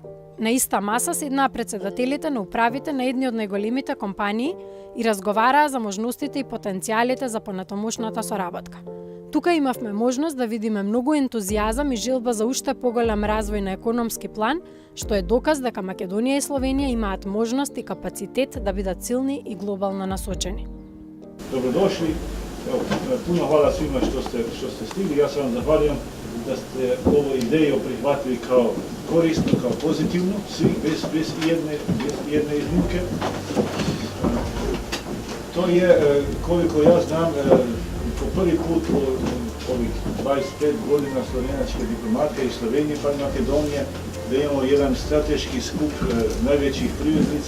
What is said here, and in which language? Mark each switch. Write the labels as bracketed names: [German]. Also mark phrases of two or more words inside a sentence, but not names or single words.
[Macedonian] На иста маса седнаа председателите на управите на едни од најголемите компании и разговараа за можностите и потенцијалите за понатомошната соработка. Тука имавме можност да видиме многу ентузијазам и желба за уште поголем развој на економски план, што е доказ дека Македонија и Словенија имаат можност и капацитет да бидат силни и глобално насочени. [Serbian] Dobrodošli. Evo, puno hvala svima što ste stigli. Ja sam vam zahvaljujem da ste ovu ideju prihvatili kao korisnu, kao pozitivnu, svi, bez jedne iznimke. To je, koliko ja znam, po prvi put u ovih 25 godina slovenačke diplomatije i Slovenije pa i Makedonije, da imamo jedan strateški skup najvećih privrednica.